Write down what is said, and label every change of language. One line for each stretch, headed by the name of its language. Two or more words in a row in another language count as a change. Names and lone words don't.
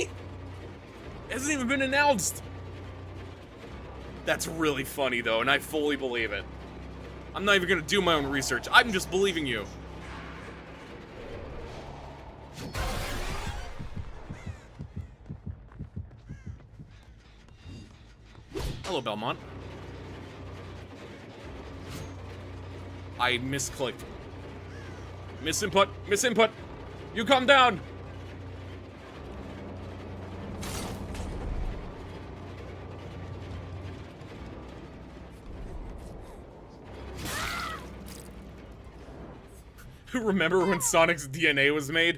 English: It hasn't even been announced. That's really funny, though, and I fully believe it. I'm not even gonna do my own research. I'm just believing you. Hello, Belmont. I misclicked. Misinput! Misinput! You calm down! Remember when Sonic's DNA was made?